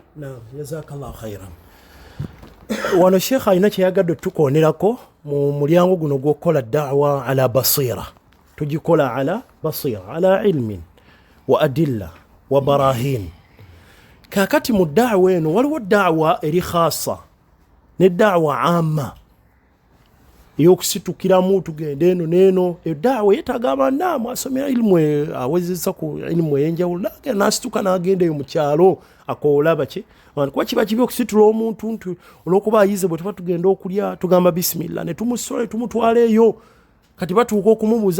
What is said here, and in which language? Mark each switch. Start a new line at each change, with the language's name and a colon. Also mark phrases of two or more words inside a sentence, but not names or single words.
Arabic: نعم جزاك الله خيرا.
Ganda: wano sheekh alina kyeyagadde tukonerako mu mulyango guno gw'okukola da'wa
Arabic: على بصيرة
Ganda: tugikola
Arabic: على بصيرة على علم وأدلة وبراهين
Ganda: kakati mu da'wa eno waliwo da'wa eri khasa ne
Arabic: دعوة عامة
Ganda: ey'okusitukiramu tugende eno n'eno da'wa yeetaaga abanaamu asomera ilimu awezesa ku ilimu ey'enjawulo n'asituka n'agendayo mu kyalo akoola baki kuba kiba kibi okusitula omuntu nti olw'okuba ayize bwe tuba tugenda okulya tugamba bisimilla ne tumusola tumutwala eyo kati batuuka okumubuuza